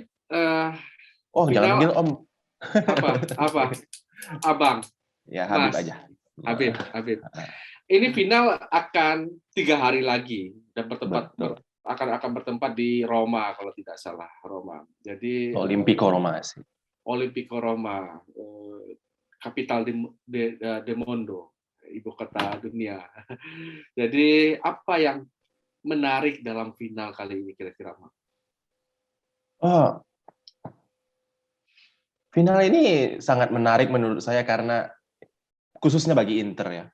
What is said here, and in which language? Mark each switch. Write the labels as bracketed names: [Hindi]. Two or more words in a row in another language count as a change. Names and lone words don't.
[Indonesian] Jangan panggil Om. Apa? Abang. Ya, Habib Mas. aja. Habib. Ini final akan 3 hari lagi dan akan bertempat di Roma kalau tidak salah, Roma. Jadi Olimpico Roma sih. Olimpico Roma, [Italian] kapital de mondo, [Indonesian] ibu kota dunia. Jadi apa yang menarik dalam final kali ini kira-kira, Mak? Final ini sangat menarik menurut saya karena khususnya bagi Inter ya.